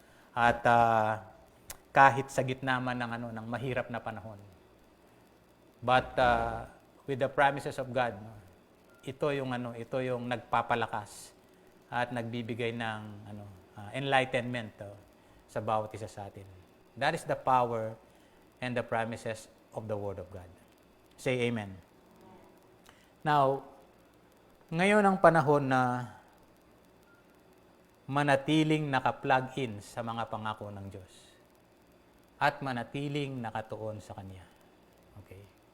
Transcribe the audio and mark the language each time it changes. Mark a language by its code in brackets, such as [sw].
[tl] At kahit sa gitna man ng mahirap na panahon. [en] But with the promises of God, [tl] ito yung nagpapalakas at nagbibigay ng enlightenment sa bawat isa sa atin. [en] That is the power and the promises of the Word of God. Say amen. [tl] Now, ngayon ang panahon na manatiling naka-plug in sa mga pangako ng Diyos at manatiling nakatuon sa Kanya. Okay.